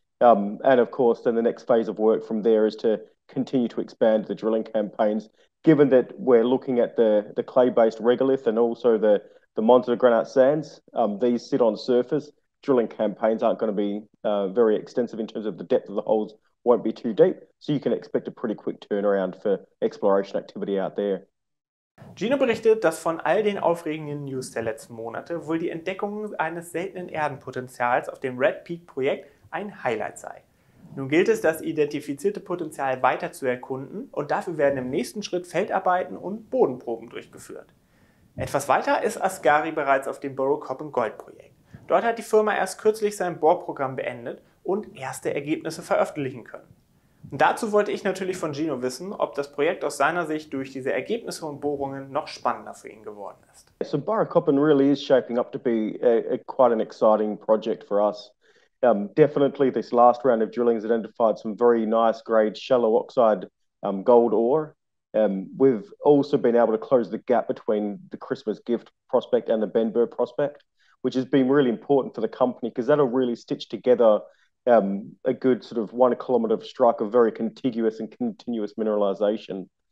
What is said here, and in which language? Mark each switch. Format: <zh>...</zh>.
<en>And of course, then the next phase of work from there is to continue to expand the drilling campaigns, given that we're looking at the clay-based regolith and also the monzonite sands. These sit on surface. Drilling campaigns aren't going to be very extensive in terms of the depth of the holes won't be too deep. So you can expect a pretty quick turnaround for exploration activity out there.</en> <de>Gino berichtet, dass von all den aufregenden News der letzten Monate wohl die Entdeckung eines seltenen Erdenpotenzials auf dem Red Peak Projekt ein Highlight sei. Nun gilt es, das identifizierte Potenzial weiter zu erkunden und dafür werden im nächsten Schritt Feldarbeiten und Bodenproben durchgeführt. Etwas weiter ist ASKARI bereits auf dem Barrow Copper Gold Projekt. Dort hat die Firma erst kürzlich sein Bohrprogramm beendet und erste Ergebnisse veröffentlichen können. Und dazu wollte ich natürlich von Gino wissen, ob das Projekt aus seiner Sicht durch diese Ergebnisse und Bohrungen noch spannender für ihn geworden ist.</de> <en>So Barrow Copper really is shaping up to be quite an exciting project for us. Definitely this last round of drilling has identified some very nice grade shallow oxide gold ore. We've also been able to close the gap between the Christmas Gift prospect and the Benbur prospect, which has been really important for the company because that'll really stitch together a good sort of 1 kilometre of strike of very contiguous and continuous mineralisation.</en>